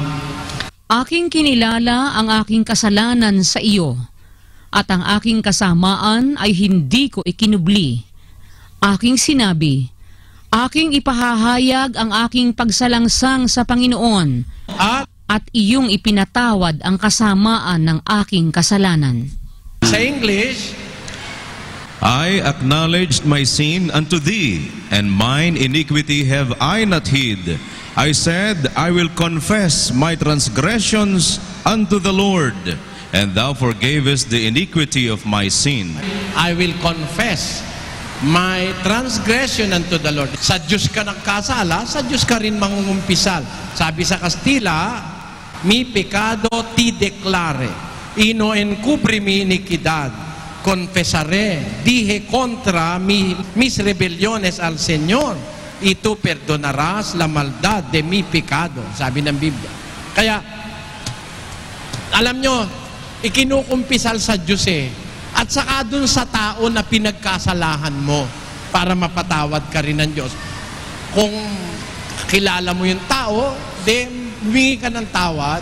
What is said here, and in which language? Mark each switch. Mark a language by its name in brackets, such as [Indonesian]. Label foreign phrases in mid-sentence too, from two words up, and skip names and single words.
[Filipino] Aking kinilala ang aking kasalanan sa iyo, at ang aking kasamaan ay hindi ko ikinubli. Aking sinabi, aking ipahahayag ang aking pagsalangsang sa Panginoon, at iyong ipinatawad ang kasamaan ng aking kasalanan. Sa English, [English] I acknowledged my sin unto thee, and mine iniquity have I not hid. I said, I will confess my transgressions unto the Lord, and thou forgavest the iniquity of my sin. I will confess my transgression unto the Lord. [Filipino] Sa Diyos ka nagkasala, sa Diyos ka rin mangungumpisal. Sabi sa Kastila, [Spanish] mi pecado ti declare. y no encubre mi iniquidad. Confesaré, dije contra mis rebeliones al Señor, y tú perdonarás la maldad de mi pecado, [Filipino] sabi ng Biblia. Kaya, alam nyo, ikinukumpisal sa Diyos at saka dun sa tao na pinagkasalahan mo para mapatawad ka rin ng Diyos. Kung kilala mo yung tao, then humingi ka ng tawad.